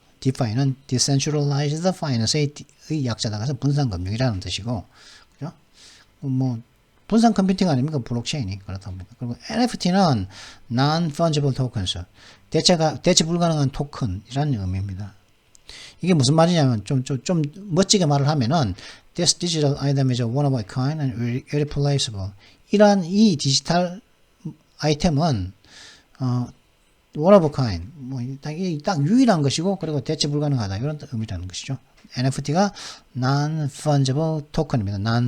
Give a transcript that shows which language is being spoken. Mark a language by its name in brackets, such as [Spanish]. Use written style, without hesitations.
[Korean] DeFi는 Decentralized Finance의 약자다. 그래서 분산 금융이라는 뜻이고, 그죠? 뭐 분산 컴퓨팅 아닙니까? 블록체인이 그렇답니다. 그리고 NFT는 Non-Fungible Tokens, 대체 불가능한 토큰이라는 의미입니다. 이게 무슨 말이냐면 좀 멋지게 말을 하면은 [English] This digital item is a one of a kind and irreplaceable. [Korean] 이러한 이 디지털 아이템은 [English] one of a kind, [Korean] 뭐 딱 유일한 것이고 그리고 대체 불가능하다 이런 의미라는 것이죠. NFT가 Non-Fungible Token입니다.